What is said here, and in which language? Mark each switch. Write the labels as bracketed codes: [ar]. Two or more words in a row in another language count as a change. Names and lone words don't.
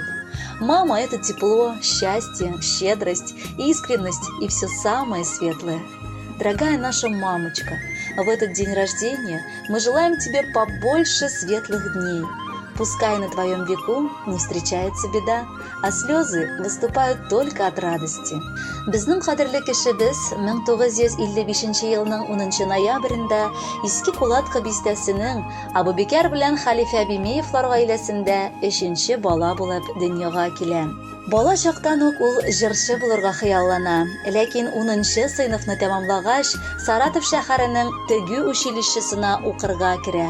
[ru] Мама – это тепло, счастье, щедрость, искренность и все самое светлое. Дорогая наша мамочка, в этот день рождения мы желаем тебе побольше светлых дней. Пускай на твоем веку не встречается беда, а слезы выступают только от радости. [tt] Безнең кадерле кешебез 1955 елның 10 ноябрендә Иске Кулатка бистәсенең Абубекер белән Халифә Бимеевлар гаиләсендә 3нче бала булып дөньяга килә. Бала чактан ук ул җырчы булырга хыяллана, ләкин 10нчы сыйныфны тәмамлагач Саратов шәһәренең Тегү училищесына укырга керә.